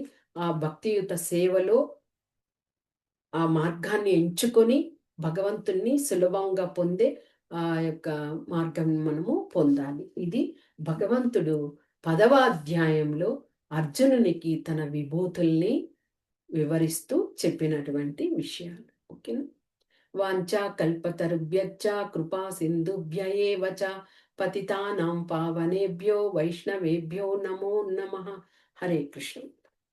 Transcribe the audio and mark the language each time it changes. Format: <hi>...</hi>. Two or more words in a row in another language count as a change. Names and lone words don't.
<te>ఆ భక్తియుత సేవలో ఆ మార్గాన్ని ఎంచుకొని భగవంతుణ్ణి సులభంగా పొందే ఆ యొక్క మార్గం మనము పొందాలి. ఇది భగవంతుడు 10వ అధ్యాయంలో అర్జునునికి తన విభూతుల్ని వివరిస్తూ చెప్పినటువంటి విషయాలు. ఓకేనా?</te> <sa>వాంఛా కల్పతరుభ్యశ్చ కృపా సింధుభ్య ఏవ చ పతితానాం పావనేభ్యో వైష్ణవేభ్యో నమో నమః. హరే కృష్ణ.</sa>